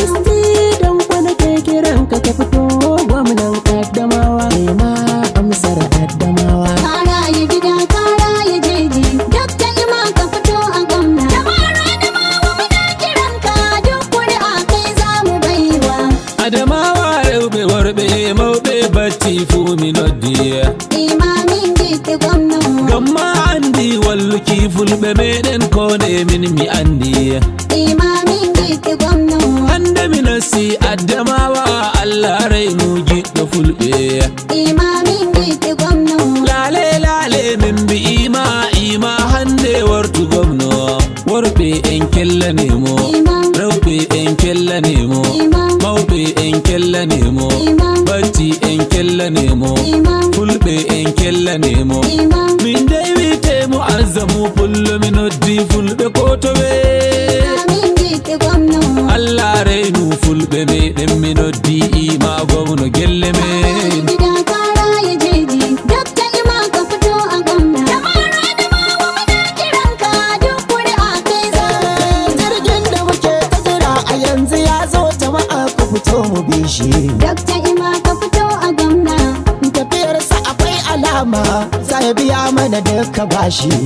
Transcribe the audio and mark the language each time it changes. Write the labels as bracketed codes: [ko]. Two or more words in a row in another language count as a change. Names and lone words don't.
[ha] Isti dan kwana ke kiran ka, ka fito gwamnan Adamawa. Kai ma amsar Adamawa. Ka raya gida, ka raya jeji. Doctor Ima ka fito a gwamna. Jama'ar Adamawa muna kiran ka, duk ƙuri'a kai za mu bai wa. [ff] Adamawa raube warbe mauɓe batti fu mi noddi. Imamin gidi gwamna. Gamma andi walluki fulɓe meɗen kone min mi andi. Imamin gidi gwamna. Hande mi nasi Adamawa Allah rainu giɗɗo fulɓe. Imamin gidi gwamna. Lale lale min bi ima ima hande wartu gwamna. Worɓe en kellanemo. Ima. Rewɓe en kellanemo. Ima. Mawɓe en kellanemo. Ima. Batti en kellanemo. Ima. Fulɓe en kellanemo. Ima. Min dai wite mu azzamu pullo mi noddi fulɓe ko to ɓe. gwamna. Allah rainu fulɓe me ɗen mi noddi ima gwamna gelle me. [ha] Gida kara ya jeji, Dakta Ima ka fito a gwamna. Jama'ar Adamawa muna kiran ka, duk kuri'a kai za mu kai. Jirgin da muke ta jira a yanzu ya zo, jama'a ku fito mu bi shi. Dakta Ima ka fito a gwamna. Tafiyarsa akwai alama, za ya biya mana duka bashi.